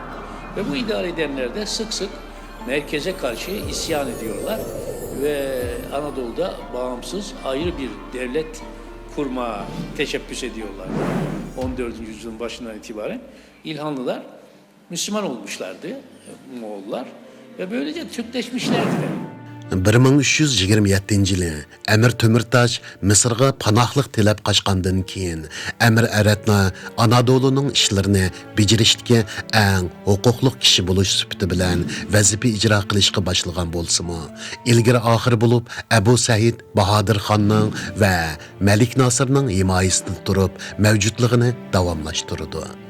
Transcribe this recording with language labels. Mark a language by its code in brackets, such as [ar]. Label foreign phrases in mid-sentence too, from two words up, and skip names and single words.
[tr] Ve bu idare edenler de sık sık merkeze karşı isyan ediyorlar ve Anadolu'da bağımsız ayrı bir devlet kurmaya teşebbüs ediyorlar. 14. yüzyılın başından itibaren İlhanlılar Müslüman olmuşlardı, Moğollar ve böylece Türkleşmişlerdi. [uz] 1327-yili Amir Temurtaş Misrga panohlik tilab qochgandan keyin Amir Aratna Anadoluning ishlarini bejirishdagi eng huquqli kishi bo'lish sifati bilan vazifa ijro qilishga boshlagan bo'lsa-mu, ilgari oxir bo'lib Abu Said Bahodir Xonning va Malik Nosirning himoyasida turib mavjudligini davomlashtirdi.